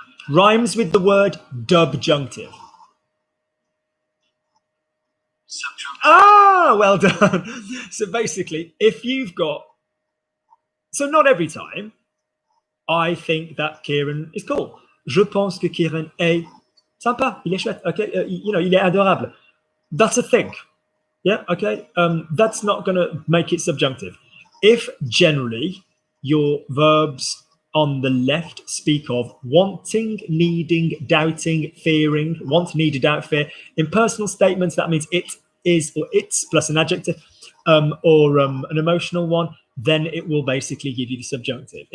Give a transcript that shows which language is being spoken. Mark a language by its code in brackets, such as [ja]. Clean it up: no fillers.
[en] Rhymes with the word subjunctive. Ah, well done. So basically, if you've got, so not every time, I think that Kieran is cool. [fr] Je pense que Kieran est sympa, il est chouette, okay? [en] You know, [fr] il est adorable. [en] That's a thing. Yeah, okay? That's not going to make it subjunctive. If generally your verbs on the left speak of wanting, needing, doubting, fearing, want, need, doubt, fear, in personal statements, that means it is or it's plus an adjective or an emotional one, then it will basically give you the subjunctive.